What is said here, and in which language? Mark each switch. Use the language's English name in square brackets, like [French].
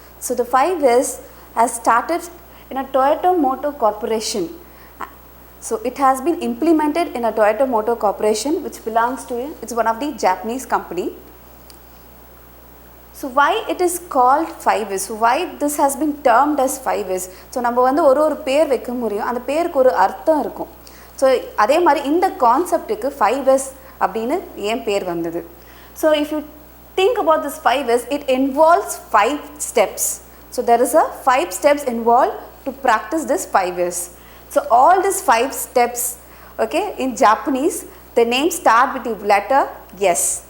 [English] So the 5S has started in a Toyota Motor Corporation. So it has been implemented in a Toyota Motor Corporation which belongs to, it's one of the Japanese company. So why it is called 5S? So why this has been termed as 5S? [Tamil] So நம்ம வந்து ஒரு பேர் வைக்க முடியும், அந்த பேருக்கு ஒரு அர்த்தம் இருக்கும். So அதே மாதிரி இந்த கான்செப்ட்டுக்கு 5S அப்படின்னு ஏன் பேர் வந்தது? [English] So if you think about this 5S, it involves 5 steps. So there is a 5 steps involved to practice this 5S. So all these 5 steps, okay, in Japanese, the names start with the letter S.